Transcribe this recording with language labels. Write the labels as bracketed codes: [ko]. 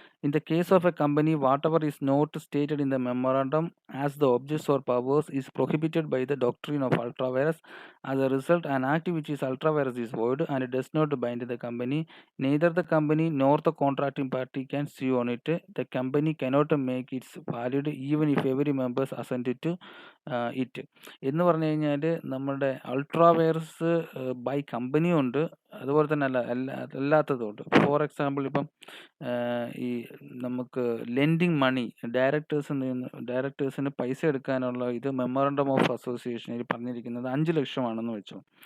[en] In the case of a company whatever is not stated in the memorandum as the objects or powers is prohibited by the doctrine of ultra vires. As a result an act which is ultra vires is void and does not bind the company. Neither the company nor the contracting party can sue on it. The company cannot make its valid even if every members assent to it. [ml] എന്ന് പറഞ്ഞു കഴിഞ്ഞാൽ നമ്മുടെ ultra virus by കമ്പനിയും ഉണ്ട്, അതുപോലെ തന്നെ അല്ലാത്തതും ഉണ്ട്. [en] for example [ml] ഇപ്പം ഈ നമുക്ക് ലെൻഡിങ് മണി ഡയറക്ടേഴ്സിന് പൈസ എടുക്കാനുള്ള ഇത് മെമ്മോറണ്ടം ഓഫ് അസോസിയേഷനിൽ പറഞ്ഞിരിക്കുന്നത് 5 ലക്ഷമാണെന്ന് വെച്ചോ.